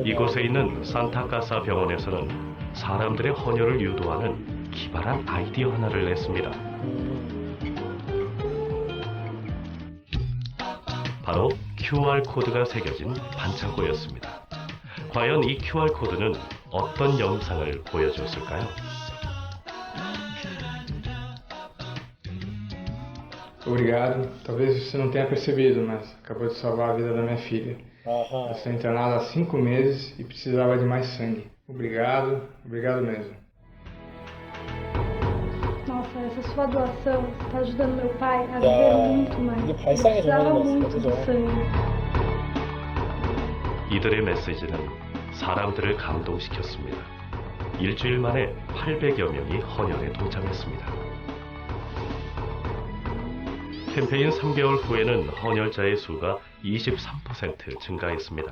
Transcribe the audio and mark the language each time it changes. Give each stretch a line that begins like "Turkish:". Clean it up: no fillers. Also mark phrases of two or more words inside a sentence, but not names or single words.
Korean: 이곳에 있는 산타카사 병원에서는 사람들의 헌혈을 유도하는 기발한 아이디어 하나를 냈습니다. 바로 QR코드가 새겨진 반창고였습니다. 과연 이 QR코드는 어떤 영상을 보여줬을까요?
Portuguese: Obrigado. Talvez você não tenha percebido, mas acabou de salvar a vida da minha filha.
Korean: 아하.
Portuguese: Ela está internada há 5 meses e precisava de mais sangue. Obrigado, obrigado mesmo. Nossa, essa sua doação está ajudando meu pai a
Korean: 야,
Portuguese: viver muito mais.
Korean: 이게
Portuguese: Ele
Korean: 발상의
Portuguese: precisava
Korean: 전환인 것
Portuguese: muito
Korean: 같습니다.
Portuguese: do
Korean: 그죠?
Portuguese: sangue.
Korean: 이들의 메시지는 사람들을 감동시켰습니다. 일주일 만에 800여 명이 헌혈에 동참했습니다. 캠페인 3개월 후에는 헌혈자의 수가 23% 증가했습니다.